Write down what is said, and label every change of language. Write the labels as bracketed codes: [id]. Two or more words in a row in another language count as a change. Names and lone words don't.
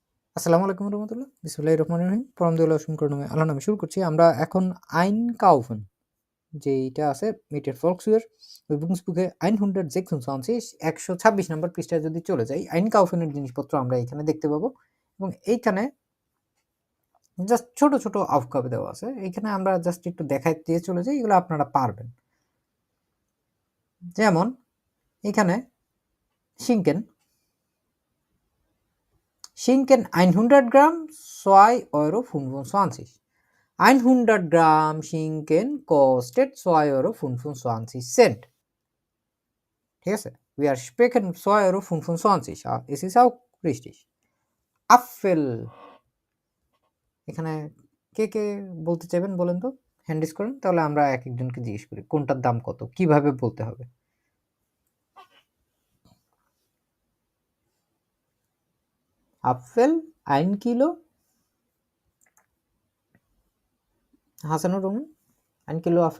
[bn] আসসালামু আলাইকুম রহমতুল্লাহ বিসমিল্লাহির রহমানির রহিম পরমদয়ালু অসীম করুণাময় আল্লাহর নামে শুরু করছি। আমরা এখন আইনকাউফেন যেইটা আছে মিটের ফলকসুয়ের Übungsbuche 126 126 নম্বর পৃষ্ঠায় যদি চলে যাই আইনকাউফেনের জিনিসপত্র আমরা এখানে দেখতে পাবো এবং এইখানে জাস্ট ছোট ছোট আউফগাবে দেওয়া আছে। এইখানে আমরা জাস্ট একটু দেখাই দিয়ে চলে যাই, এগুলো আপনারা পারবেন। যেমন এখানে শিঙ্কেন 100 Gramm 2,25 €. [de] 100 Gramm Schinken kostet 2,25 €. [bn] ঠিক আছে? [de] Wir sprechen 2,25 €. Es ist auch richtig. [bn] Apfel এখানে কে কে বলতে চাইবেন বলেন তো, [en] hand raise [bn] করেন, তাহলে আমরা এক একজনকে জিজ্ঞেস করি কোনটার দাম কত, কিভাবে বলতে হবে। আপেল 1 কিলো, হাসানুর রহমান 1 কিলো আপেল